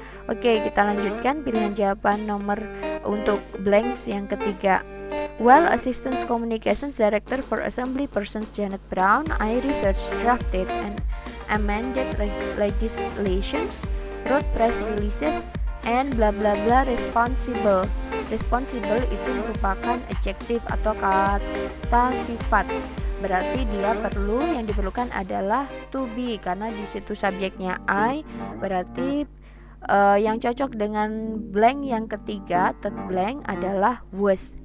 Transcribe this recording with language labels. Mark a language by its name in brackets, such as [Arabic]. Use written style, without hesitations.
[Indonesian] Oke, kita lanjutkan pilihan jawaban nomor untuk blanks yang ketiga. [English] While Assistant Communications Director for Assembly Persons Janet Brown, I researched, drafted, and amended legislations, wrote press releases, and bla bla bla responsible. [Indonesian] Responsible itu merupakan adjektif atau kata sifat. Berarti dia yang diperlukan adalah to be, karena di situ subjeknya I. Berarti yang cocok dengan blank yang ketiga, third blank adalah was.